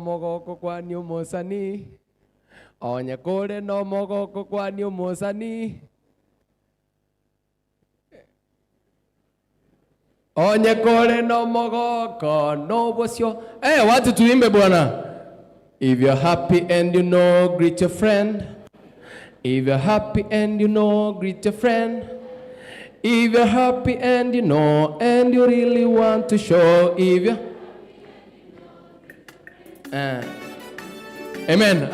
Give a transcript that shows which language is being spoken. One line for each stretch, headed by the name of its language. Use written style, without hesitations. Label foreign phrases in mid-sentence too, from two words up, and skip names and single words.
Gusii: mogoko kwa ni umusani, onye kore no mogoko kwa ni umusani, onye kore no mogoko no bosio.
Swahili: Watu tuimbe bwana.
English: If you're happy and you know, greet your friend. If you're happy and you know, greet your friend. If you're happy and you know, and you really want to show, if you Amen.